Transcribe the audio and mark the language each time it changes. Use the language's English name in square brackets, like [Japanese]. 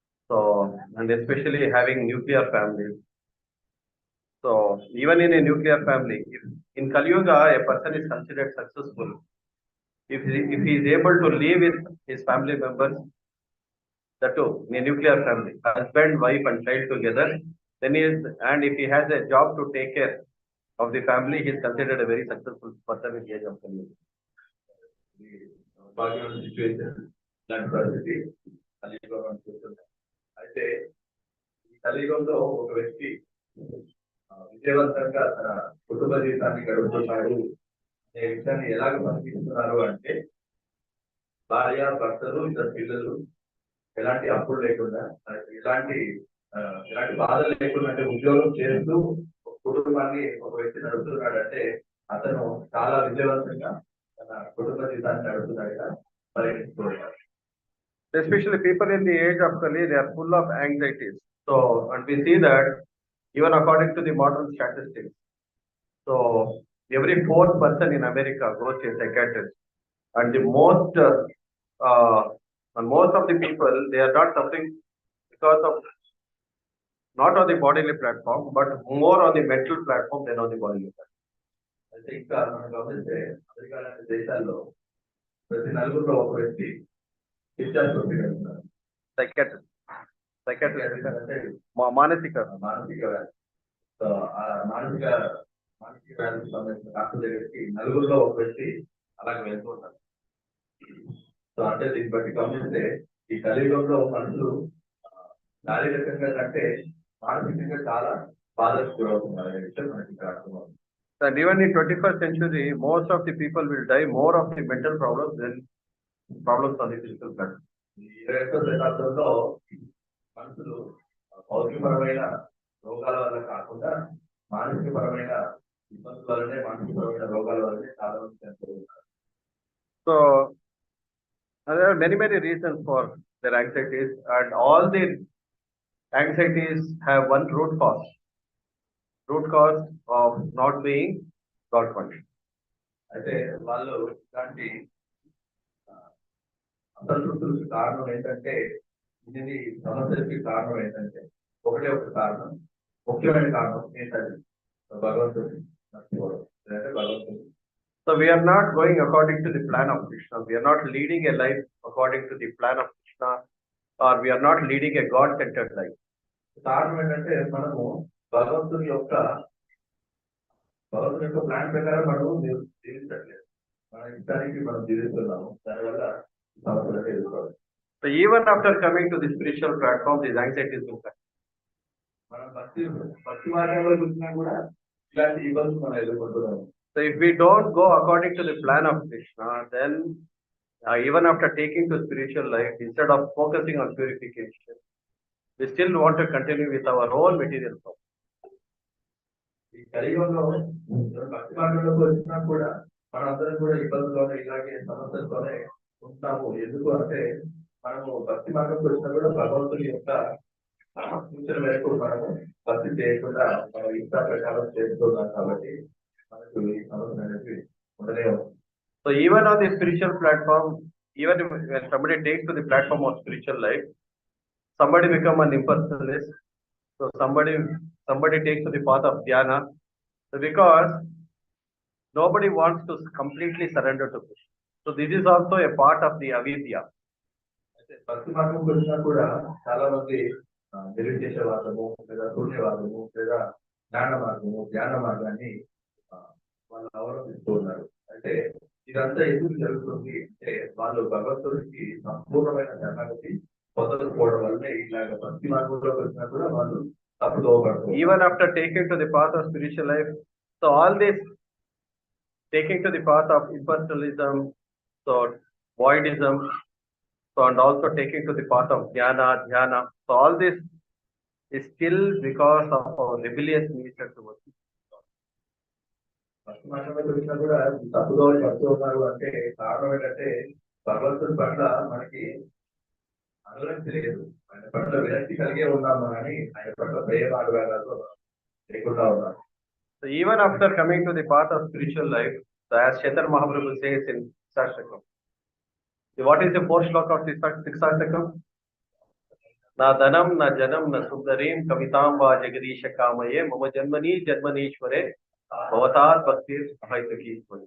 [English] So, and especially having nuclear families. So even in a nuclear family, if in Kali Yuga a person is considered successful, if he is able to live with his family members, that too in a nuclear family, husband, wife, and child together, then he is, and if he has a job to take care of the family, he is considered a very successful person in the age of Kali Yuga. [Telugu] భాగ్యమైన situation ఇలాంటి పరిస్థితి కలియుగం అనుకుంటున్నాం. అయితే ఈ కలియుగంలో ఒక వ్యక్తి విజయవంతంగా తన కుటుంబ జీవితాన్ని గడుపుతున్నాడు అనే విషయాన్ని ఎలాగ పరిశీలిస్తున్నారు అంటే, భార్య, భర్తలు, ఇద్దరు పిల్లలు, ఎలాంటి అప్పులు లేకుండా, ఎలాంటి బాధలు లేకుండా, అంటే ఉద్యోగం చేస్తూ కుటుంబాన్ని ఒక వ్యక్తి నడుపుతున్నాడు అంటే అతను చాలా విజయవంతంగా తన కుటుంబ జీవితాన్ని నడుపుతున్నాడుగా పరిగణించుకోవాలి. [English] Especially people in the age of Kali, they are full of anxieties. So, and we see that even according to the modern statistics, so every fourth person in America goes to a psychiatrist, and the most and most of the people, they are not suffering because of not on the bodily platform, but more on the mental platform than on the bodily platform. [Telugu] అయితే ఇంకా మనం గమనిస్తే America లాంటి దేశాల్లో ప్రతి నలుగురిలో ఒక వ్యక్తి డిశ్చార్జ్ కొట్టగలుగుతారు. [English] Psychiatrist [Telugu] అంటే మానసిక వ్యాధి. సో ఆ మానసిక వ్యాధికి సంబంధించిన డాక్టర్ దగ్గరికి నలుగురిలో ఒక వ్యక్తి అలాగే వెళ్తూ ఉంటారు. సో అంటే దీన్ని బట్టి గమనిస్తే ఈ కలియుగంలో మనుషులు శారీరకంగా కంటే మానసికంగా చాలా బాధకు గురవుతున్నారు అనే విషయం మనకి ఇక్కడ అర్థమవుతుంది. [English] And even in 21st century, most of the people will die more of the mental problems than problems on the physical platform. [Telugu] ఈ 21వ శతాబ్దంలో మనుషులు భౌతికపరమైన రోగాల వల్ల కాకుండా మానసికపరమైన ఇబ్బందుల వల్లనే, మానసికపరమైన రోగాల వల్లనే చాలా మంది చనిపోతున్నారు. [English] So there are many reasons for their anxieties, and all the anxieties have one root cause of not being God conscious. [Telugu] అయితే వాళ్ళు ఇలాంటి అసంతృప్తులకు కారణం ఏంటంటే, ఇది సమస్యలకి కారణం ఏంటంటే ఒకటే ఒక కారణం, ముఖ్యమైన కారణం ఏంటంటే భగవంతుడి మర్చిపోవడం, లేదంటే భగవంతుడి. [English] So we are not going according to the plan of Krishna. We are not leading a life according to the plan of Krishna, or we are not leading a God-centered life. [Telugu] కారణం ఏంటంటే మనము భగవంతుని యొక్క plan ప్రకారం మనము జీవించట్లేదు, మన ఇష్టానికి మనం జీవిస్తున్నాము. దానివల్ల సమస్యలు ఎదుర్కోవాలి. [English] So even after coming to the spiritual platform, these anxieties will come. [Telugu] మనం భక్తి మార్గంలో చూసినా కూడా ఇలాంటి ఇబ్బందులు మనం ఎదుర్కొంటున్నాము. [English] So if we don't go according to the plan of Krishna, then even after taking to spiritual life, instead of focusing on purification, we still want to continue with our own material problem. [Telugu] ఈ కలియుగంలో భక్తి మార్గంలోకి వచ్చినా కూడా మనందరం కూడా ఇబ్బందుల్లోనే, ఇలాగే సమస్యలతోనే ఉంటాము. ఎందుకు అంటే మనము భక్తి మార్గంలోకి వచ్చినా కూడా భగవంతుని యొక్క సూచన మేరకు మనము భక్తి చేయకుండా మన ఇష్ట ప్రకారం చేస్తున్నాం కాబట్టి మనకు ఈ సమస్య అనేది ఉండనే ఉంది. [English] So even on the spiritual platform, even when somebody takes to the platform of spiritual life, somebody become an impersonalist. So somebody takes to the path of dhyana, so because nobody wants to completely surrender to Krishna. So this is also a part of the avidya. [Telugu] అయితే భక్తి మార్గంకి వచ్చినా కూడా చాలా మంది నిర్విశేషవాదము, లేదా శూన్యవాదము, లేదా ధ్యాన మార్గాన్ని వాళ్ళు అవలంబిస్తూ ఉన్నారు. అంటే ఇదంతా ఎందుకు జరుగుతుంది అంటే వాళ్ళు భగవంతుడికి సంపూర్ణమైన శరణాగతి పొందకపోవడం వల్లనే ఇలాగ భక్తి మార్గంలోకి వచ్చినా కూడా వాళ్ళు తప్పుదోవబడతారు. [English] Even after taking to the path of spiritual life, so all this taking to the path of impersonalism, so voidism, so and also taking to the path of dhyana, so all this is still because of our rebellious nature towards it. [Telugu] భక్తి మార్గంలోకి వచ్చినా కూడా తప్పుదోవ పడుతూ ఉన్నారు అంటే కారణం ఏంటంటే భగవంతుడి పట్ల మనకి అనురక్తి లేదు, ఆయన పట్ల విరక్తి కలిగే ఉన్నాము అని, ఆయన పట్ల ప్రేమ అనురాగాలు లేకుండా ఉన్నారు. [English] So even after coming to the path of spiritual life, so as Chaitanya Mahaprabhu says in ISKCON, what is the fourth shloka of ISKCON? [Sanskrit] Na dhanam, na janam, na sundarim, kavitamba jagadisha kamaye, mama janmani, janmanishware, bhavatat bhaktir ahaitaki.